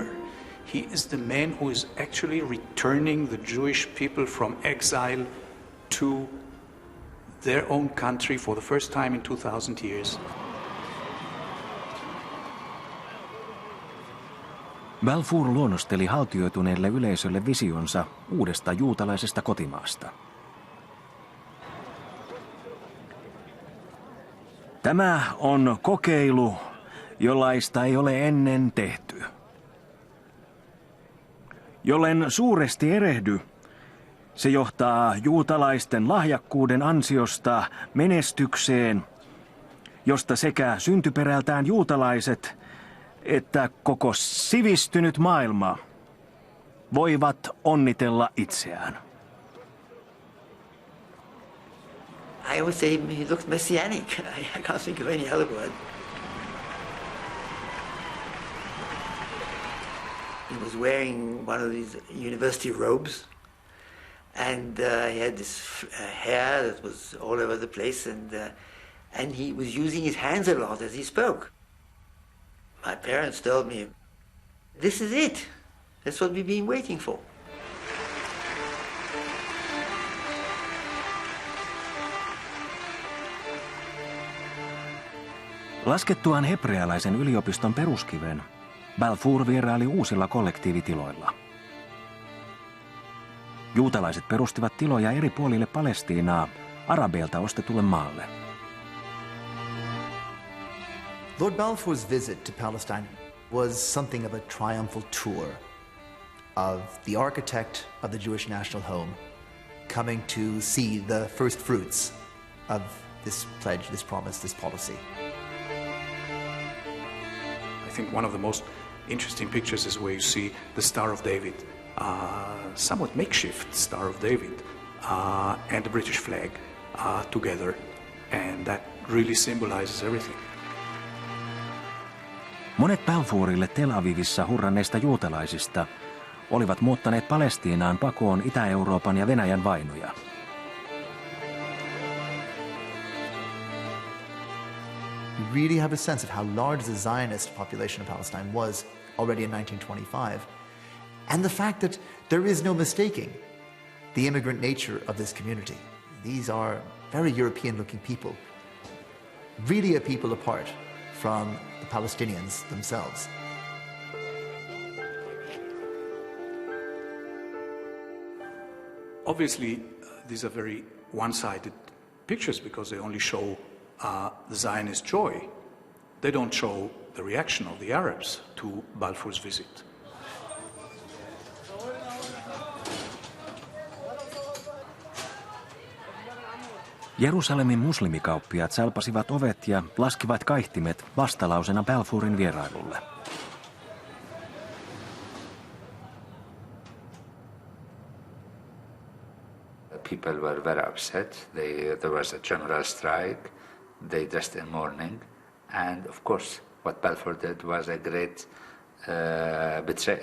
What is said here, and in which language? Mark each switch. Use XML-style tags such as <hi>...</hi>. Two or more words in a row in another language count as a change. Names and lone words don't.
<en>He is the man who is actually returning the Jewish people from exile to their own country for the first time in 2,000 years.</en> <fi>Balfour luonnosteli haltioituneelle yleisölle visionsa uudesta juutalaisesta kotimaasta. Tämä on kokeilu, jollaista ei ole ennen tehty. Jollen suuresti erehdy, se johtaa juutalaisten lahjakkuuden ansiosta menestykseen, josta sekä syntyperältään juutalaiset että koko sivistynyt maailma voivat onnitella itseään.</fi> <en>I would say he looks messianic. I can't think of any other word. He was wearing one of these university robes, and he had this hair that was all over the place, and he was using his hands a lot as he spoke. My parents told me, "This is it. That's what we've been waiting for."</en> <fi>Laskettuaan hebrealaisen yliopiston peruskiven, Balfour vieraili uusilla kollektiivitiloilla. Juutalaiset perustivat tiloja eri puolille Palestiinaa arabeilta ostetulle maalle.</fi> <en>Lord Balfour's visit to Palestine was something of a triumphal tour of the architect of the Jewish national home coming to see the first fruits of this pledge, this promise, this policy. I think one of the most interesting pictures is where you see the Star of David, somewhat makeshift Star of David, and the British flag together, and that really symbolizes everything.</en> <fi>Monet Balfourille Tel Avivissa hurranneista juutalaisista olivat muuttaneet Palestiinaan pakoon Itä-Euroopan ja Venäjän vainoja.</fi> <en>We really have a sense of how large the Zionist population of Palestine was already in 1925, and the fact that there is no mistaking the immigrant nature of this community. These are very European-looking people, really a people apart from the Palestinians themselves. Obviously, these are very one-sided pictures because they only show the Zionist joy. They don't show the reaction of the Arabs to Balfour's visit.</en> <fi>Jerusalemin muslimikauppiaat salpasivat ovet ja laskivat kaihtimet vastalausena Balfourin vierailulle.</fi> <en>People were very upset. There was a general strike. They dressed in mourning. And of course, what Balfour did was a great betrayal.</en>